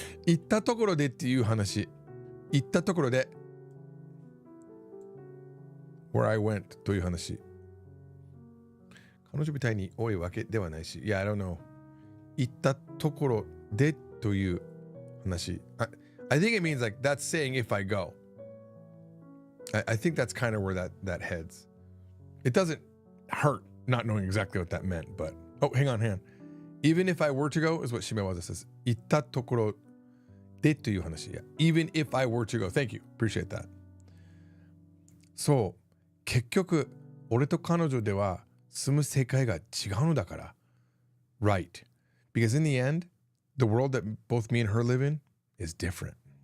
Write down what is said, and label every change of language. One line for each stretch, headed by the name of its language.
Japanese: 行ったところでっていう話.行ったところで
English: where I went
Japanese: という話. 彼女みたいに多いわけではないし.
English: Yeah, I don't know.
Japanese: 行ったところでという話.
English: I think it means like that's saying if I go. I think that's kind of where that heads. It doesn't hurt not knowing exactly what that meant, but oh, hang on. Even if I were to go is what Shimewaza says.
Japanese: 行ったところでという話.
English: Yeah. Even if I were to go. Thank you. Appreciate that.
Japanese: そう。結局、俺と彼女では住む世界が違うのだから.
English: Right. Because in the end, the world that both me and her live in is different.